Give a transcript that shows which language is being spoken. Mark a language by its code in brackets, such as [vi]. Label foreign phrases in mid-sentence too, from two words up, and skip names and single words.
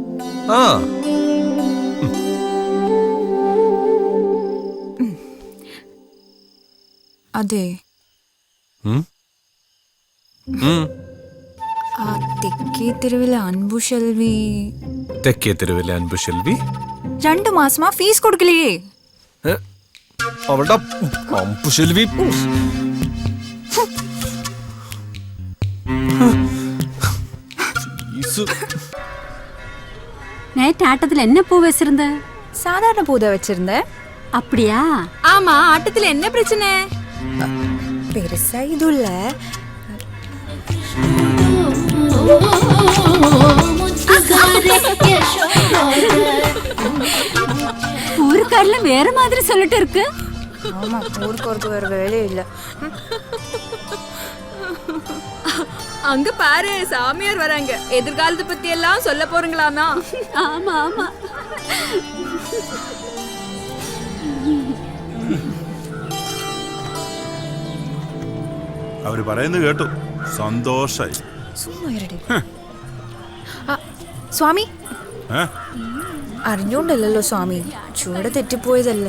[ml] അതെ, തെക്കേ തെരുവിലെ അൻപുശെൽവി 2 മാസമാ ഫീസ് കൊടുക്കില്ലേ? അവളുടെ അമ്പുശെൽവി [ta] நேற்று ஆட்டத்துல என்ன பூ வச்சிருந்த? சாதாரண பூத வச்சிருந்த. அப்படியா? ஆமா, ஆட்டத்துல என்ன பிரச்சனை? பெருசா இதுல ஊருக்காரல வேற மாதிரி சொல்லிட்டு இருக்கு. ஆமா, ஊருக்கு வேற வேலையே இல்ல. அங்க பாரு, சாமியார் வராங்க. எதிர்காலத்தை பத்தி எல்லாம் சொல்ல போறீங்களாமா? ஆமா ஆமா. [ml] അവര് പറയുന്നത് കേട്ടു. സന്തോഷായി. സ്വാമി, അറിഞ്ഞോണ്ടല്ലോ സ്വാമി, ചൂട് തെറ്റിപ്പോയതല്ലേ.